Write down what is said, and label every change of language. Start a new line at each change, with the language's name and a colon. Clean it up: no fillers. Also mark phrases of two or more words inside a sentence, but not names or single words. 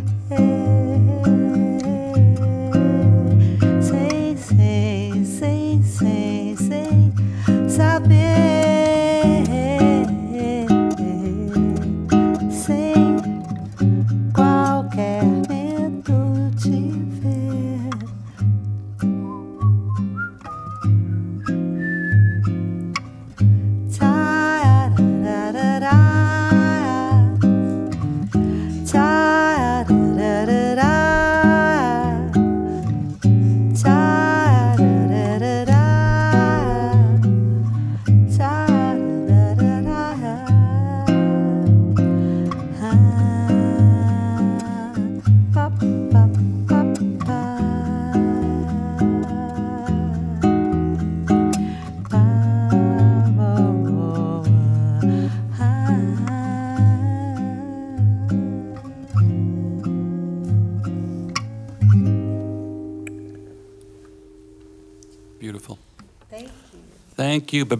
Portuguese: sem saber, sem qualquer medo de ver. Tararará, tararará, tararará, tararará. Pa, pa, pa, pa. Pa, oh, oh,
English: Beautiful. Thank you. Thank you.